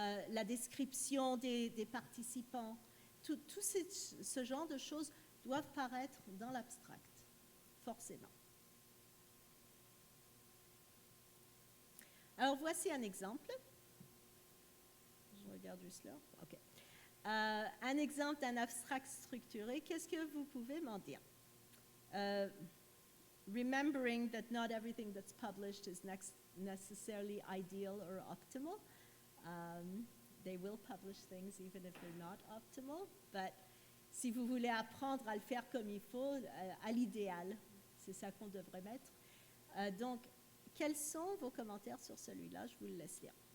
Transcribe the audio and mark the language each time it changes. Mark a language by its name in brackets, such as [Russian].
[French] La description des participants, tout ce genre de choses doivent paraître dans l'abstract, forcément. Alors, voici un exemple. Je regarde juste là. OK. Un exemple d'un abstract structuré. Qu'est-ce que vous pouvez m'en dire? [English] Remembering that not everything that's published is necessarily ideal or optimal. They will publish things even if they're not optimal. [French] But si vous voulez apprendre à le faire comme il faut, à l'idéal, c'est ça qu'on devrait mettre. Donc, quels sont vos commentaires sur celui-là? Je vous le laisse lire.